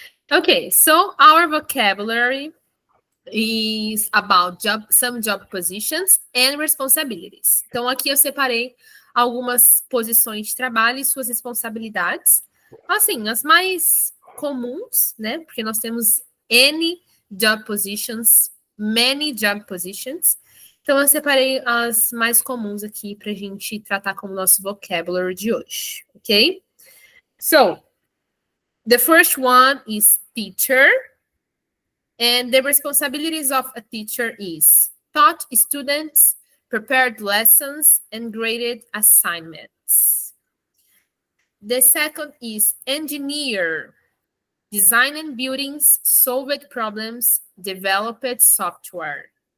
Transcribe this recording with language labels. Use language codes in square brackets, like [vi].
[en] Okay, so our vocabulary is about some job positions and responsibilities. [pt] Então, aqui eu separei algumas posições de trabalho e suas responsabilidades. Assim, as mais comuns, né? Porque nós temos N [en] job positions, many job positions. [pt] Então, eu separei as mais comuns aqui para a gente tratar como nosso vocabulary de hoje, ok? [en] So, the first one is teacher. And the responsibilities of a teacher is taught students, prepared lessons, and graded assignments. The second is engineer. Designed buildings, solved problems, developed software.